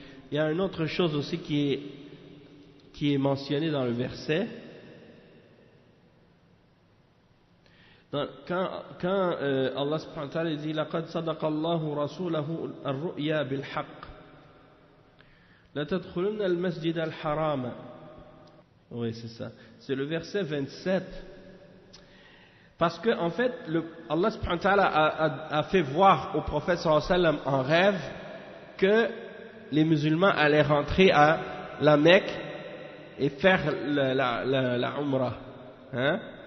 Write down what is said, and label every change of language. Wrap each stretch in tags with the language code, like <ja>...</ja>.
<fr>Il y a une autre chose aussi qui est mentionnée dans le verset. Quand Allah subhanahu wa ta'ala dit</fr> <ar>لَقَدْ صَدَقَ اللَّهُ رَسُولَهُ الرُّؤْيَا بِالْحَقِّ لَتَدْخُلُنَّ الْمَسْجِدَ الْحَرَامَ.</ar> <fr>Oui, c'est ça. C'est le verset 27. Parce que en fait, Allah subhanahu wa ta'ala a fait voir au prophète sallallahu alayhi wa sallam en rêve que les musulmans allaient rentrer à la Mecque et faire la Umrah. Hein?</fr>